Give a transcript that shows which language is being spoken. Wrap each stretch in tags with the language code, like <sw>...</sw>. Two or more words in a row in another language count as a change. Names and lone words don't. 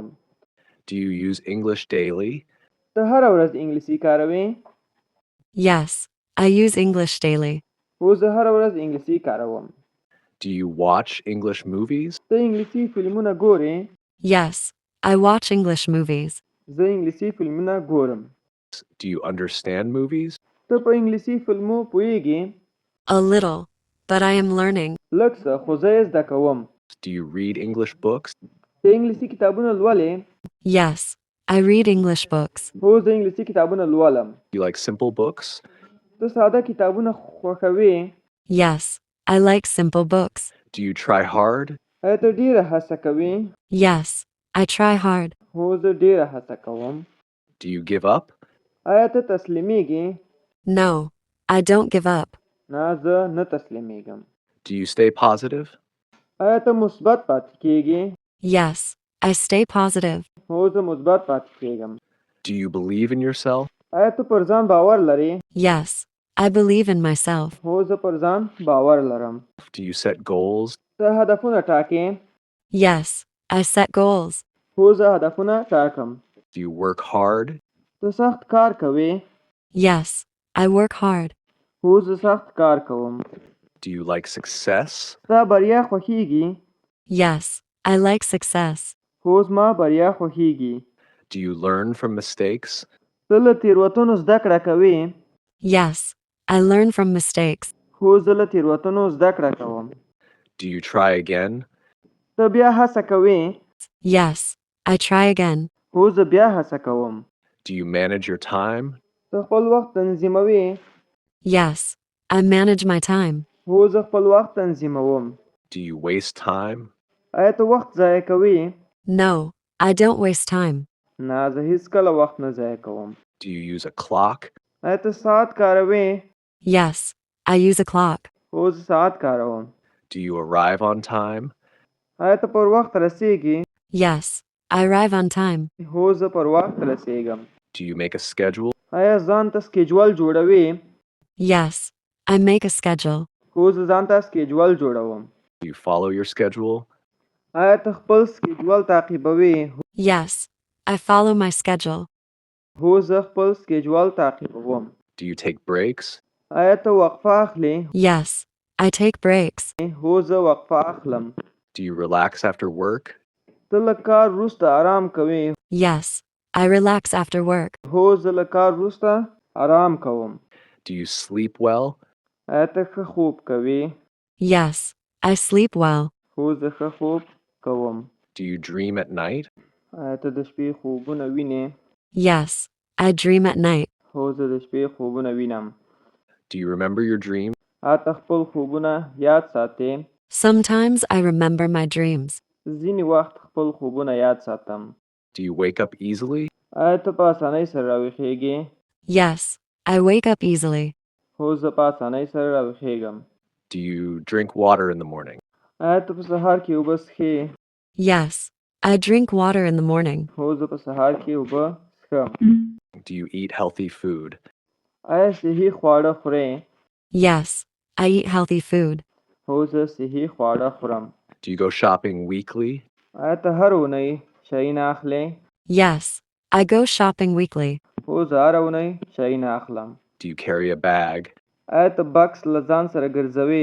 <en>Do you use English daily?</en> <ps>ته هره ورځ انګلیسي کاروې؟</ps> <en>Yes, I use English daily.</en> <ps>هو زه هره ورځ انګلیسي کاروم.</ps> <en>Do you watch English movies?</en> <ps>ته انګلیسي فلمونه ګورې؟</ps> <en>Yes, I watch English movies.</en> <ps>زه انګلیسي فلمونه ګورم.</ps> <en>Do you understand movies?</en> <ps>ته په انګلیسي فلمو پوهیږې؟</ps> <en>A little, but I am learning.</en> <ps>لږ څه خو زه یې زده کوم.</ps> <en>Do you read English books?</en> <ps>ته انګلیسي کتابونه لولې؟</ps> <en>Yes, I read English books.</en> <ps>هو زه انګلیسي کتابونه لولم.</ps> <en>Do you like simple books?</en> <ps>ته ساده کتابونه خوښوې؟</ps> <en>Yes, I like simple books. Do you try hard?</en> <ps>آیا ته ډېره هڅه کوې؟</ps> <en>Yes, I try hard.</en> <ps>هو زه ډېره هڅه کوم.</ps> <en>Do you give up?</en> <ps>آیا ته تسلیمیږې؟</ps> <en>No, I don't give up.</en> <ps>نه زه نه تسلیمیږم.</ps> <en>Do you stay positive?</en> <ps>آیا ته مثبت پاتې کېږې؟</ps> <en>Yes, I stay positive.</en> <ps>هو زه مثبت پاتې کېږم.</ps> <en>Do you believe in yourself?</en> <ps>آیا ته پر ځان باور لرې؟</ps> <en>Yes, I believe in myself.</en> <ps>هو زه پر ځان باور لرم.</ps> <en>Do you set goals?</en> <ps>ته هدفونه ټاکې؟</ps> <en>Yes, I set goals.</en> <ps>هو زه هدفونه ټاکم.</ps> <en>Do you work hard?</en> <ps>ته سخت کار کوې؟</ps> <en>Yes, I work hard.</en> <ps>هو زه سخت کار کوم.</ps> <en>Do you like success?</en> <ps>ستا بریا خوښیږي؟</ps> <en>Yes, I like success.</en> <ps>هو زما بریا خوښیږي.</ps> <en>Do you learn from mistakes?</en> <ps>ته له تېروتنو زده کړه کوې؟</ps> <en>Yes, I learn from mistakes.</en> <ps>هو زه له تېروتنو زده کړه کوم.</ps> <en>Do you try again?</en> <ps>ته بیا هڅه کوې؟</ps> <en>Yes, I try again.</en> <ps>هو زه بیا هڅه کوم.</ps> <en>Do you manage your time?</en> <ps>ته خپل وخت تنظیموې؟</ps> <en>Yes, I manage my time.</en> <ps>هو زه خپل وخت تنظیموم.</ps> <en>Do you waste time?</en> <ps>آیا ته وخت ضایع کوې؟</ps> <en>No, I don't waste time.</en> <ps>نه زه هیڅکله وخت نه ضایع کوم.</ps> <en>Do you use a clock?</en> <ps>آیا ته ساعت کاروې؟</ps> <en>Yes, I use a clock.</en> <ps>هو زه ساعت کاروم.</ps> <en>Do you arrive on time?</en> <ps>آیا ته پر وخت رسیږې؟</ps> <en>Yes, I arrive on time.</en> <ps>هو زه پر وخت رسیږم.</ps> <en>Do you make a schedule?</en> <ps>آیا ځان ته سکیجول جوړوې؟</ps> <en>Yes, I make a schedule.</en> <ps>هو زه ځان ته سکیجول جوړوم.</ps> <en>Do you follow your schedule?</en> <ps>آیا ته خپل سکیجول تعقیبوې؟</ps> <en>Yes, I follow my schedule.</en> <ps>هو زه خپل سکیجول تعقیبوم.</ps> <en>Do you take breaks?</en> <ps>آیا ته وقفه اخلې؟</ps> <en>Yes, I take breaks.</en> <ps>هو زه وقفه اخلم.</ps> <en>Do you relax after work?</en> <ps>ته له کار وروسته آرام کوې؟</ps> <en>Yes, I relax after work.</en> <ps>هو زه له کار وروسته آرام کوم.</ps> <en>Do you sleep well?</en> <ps>آیا ته ښه خوب کوې؟</ps> <en>Yes, I sleep well.</en> <ps>هو زه ښه خوب کوم.</ps> <en>Do you dream at night?</en> <ps>آیا ته د شپې خوبونه وینې؟</ps> <en>Yes, I dream at night.</en> <ps>هو زه د شپې خوبونه وینم.</ps> <en>Do you remember your dream?</en> <ps>آیا ته خپل خوبونه یاد ساتې؟</ps> <en>Sometimes I remember my dreams.</en> <ps>ځینې وخت خپل خوبونه یاد ساتم.</ps> <en>Do you wake up easily?</en> <ps>آیا ته په اسانۍ سره راویښېږې؟</ps> <en>Yes, I wake up easily.</en> <ps>هو زه په اسانۍ سره راویښېږم.</ps> <en>Do you drink water in the morning?</en> <ps>آیا ته په سهار کې اوبه څښې؟</ps> <en>Yes, I drink water in the morning.</en> <ps>هو زه په سهار کې اوبه څښم.</ps> <en>Do you eat healthy food?</en> <ps>آیا صحي خواړه خورې؟</ps> <en>Yes, I eat healthy food.</en> <ps>هو زه صحي خواړه خورم.</ps> <en>Do you go shopping weekly?</en> <ps>آیا ته هر اونۍ شیان اخلې؟</ps> <en>Yes, I go shopping weekly.</en> <ps>هو زه هر اونۍ شیان اخلم.</ps> <en>Do you carry a bag?</en> <ps>آیا ته بکس له ځان سره ګرځوې؟</ps>